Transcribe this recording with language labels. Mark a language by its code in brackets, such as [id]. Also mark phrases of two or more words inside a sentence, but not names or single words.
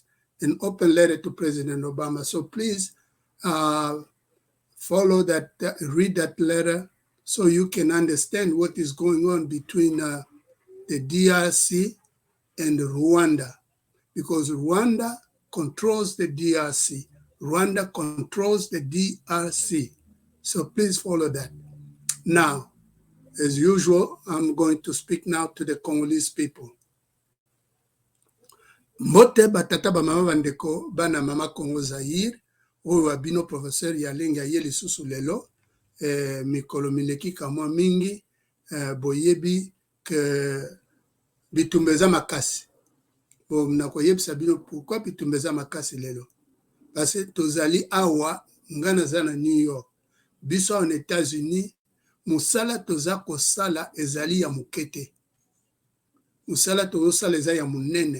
[en] An open letter to President Obama. So please follow that, read that letter so you can understand what is going on between the DRC and Rwanda. Because Rwanda controls the DRC. Rwanda controls the DRC. So please follow that. Now, as usual, I'm going to speak now to the Congolese people. [ln] Mbote batata ba mama bandeko bana mama Congo Zaire oyo wabino professeur Yalengi aye lisusu lelo mikolo mileki kamwa mingi boyebi ke bitumbeza makasi bo nakoyebisa bino [fr] pourquoi bitumbeza [ln] makasi lelo [fr] parce que [ln] tozali awa ngana za na New York biso [fr] en États-Unis [ln] musala toza kosala ezali ya mukete musala tozosala ezali ya munene.